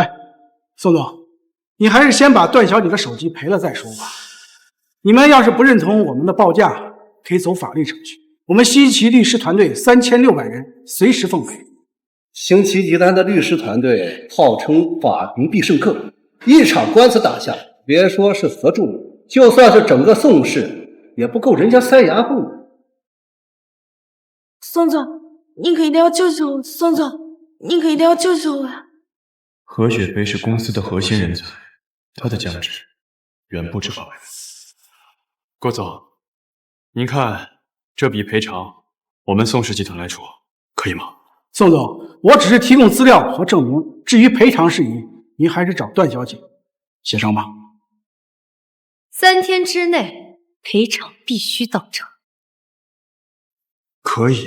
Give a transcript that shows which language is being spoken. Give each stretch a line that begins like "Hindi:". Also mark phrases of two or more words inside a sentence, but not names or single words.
Chinese: 哎，宋總，你還是先把段小姐的手機賠了再說吧。你們要是不認同我們的報價，可以走法律程序。我們新奇律師團隊3600人，隨時奉陪。新奇集團的律師團隊號稱法名必勝客，一場官司打下，別說是何助理，就算是整個宋氏，也不夠人家塞牙縫。宋總，您可一定要救救我！宋總，您可一定要救救我呀！何雪飛是公司的核心人才，他的價值遠不止800萬。郭總，您看這筆賠償，我們宋氏集團來出，可以嗎？宋總，我只是提供資料和證明，至於賠償事宜，您還是找段小姐協商吧。 3天之內賠償必須到賬。可以。